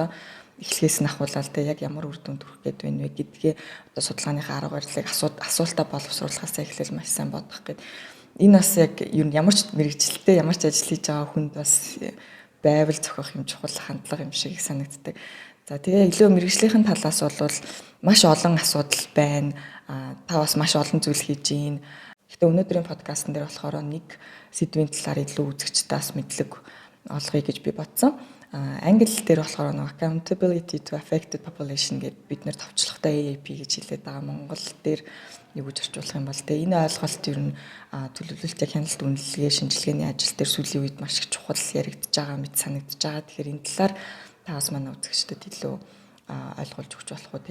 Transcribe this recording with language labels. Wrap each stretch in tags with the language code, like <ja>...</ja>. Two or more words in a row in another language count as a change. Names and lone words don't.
<mn>Эхлээс нь ахуулаад те яг ямар үр дүнд хүрэх гээд байна вэ гэдгээ одоо судалгааныхаа арга барилыг асуултаа боловсруулахаас эхлээл маш сайн бодох гээд энэ бас яг ер нь ямар ч мэрэгчлээ ямар ч ажил хийж байгаа хүнд бас байвал зохиох юм чухал хандлага юм шиг санагддаг. За тэгээ илүү мэрэгжлийн талаас бол маш олон асуудал байна. Та бас маш олон зүйл хийж гин. Гэхдээ өнөөдрийн подкастн дээр болохоор нэг сэдвийн талаар илүү үзэгчдээс мэдлэг олгоё гэж би бодсон. Англи дээр болохоор</mn> <en>accountability to affected population</en> <mn>гэдэг бид нэр товчлогтой AAP гэж хэлээд байгаа. Монгол дээр юу гэж орчуулах юм бол тэгээ энэ ойлголт ер нь төлөвлөлтөй хяналт үнэлгээ шинжилгээний ажил дээр сүүлийн үед маш их чухал яригдж байгаа мэт санагдаж байгаа. Тэгэхээр энэ талаар та бас манай үзэгчдэд илүү ойлгуулж өгч болох уу.</mn>